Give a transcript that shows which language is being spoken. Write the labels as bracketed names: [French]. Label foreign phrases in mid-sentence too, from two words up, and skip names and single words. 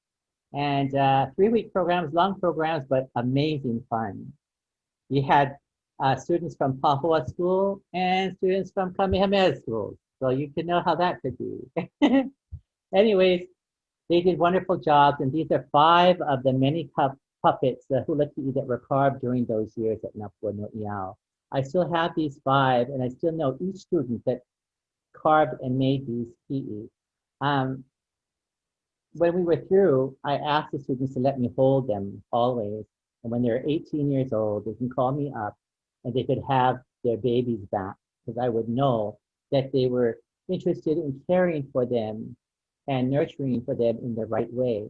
[English] And 3-week programs, long programs, but amazing fun. You had students from Pahua School and students from Kamehameha School. So you can know how that could be. Anyways, they did wonderful jobs, and these are 5 of the many puppets, the [Hawaiian] hula kiʻi [English] that were carved during those years at Napua no Iao. I still have these 5, and I still know each student that carved and made these kiʻi. When we were through, I asked the students to let me hold them always. And when they're 18 years old, they can call me up and they could have their babies back because I would know that they were interested in caring for them and nurturing for them in the right way.